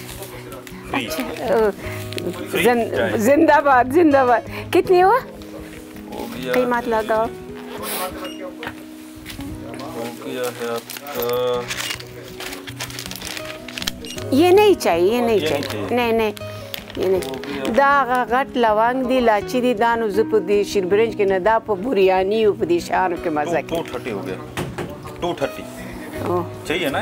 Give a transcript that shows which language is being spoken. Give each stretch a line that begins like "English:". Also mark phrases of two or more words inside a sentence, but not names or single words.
Urdu: زندہ باد زندہ باد کتنے ہوا قیمت لگاؤ ہے آپ کا یہ نہیں چاہیے یہ نہیں چاہیے نہیں یہ نہیں
Pashto: चाहिए नहीं ये नहीं دا غټ لونګ دی لاچی دی دانو زه په دې شیربرنج کې نه دا په بوریانی او په دې شانو کې مزه کوي
Urdu: 230 ہو گیا 230 چاہیے نا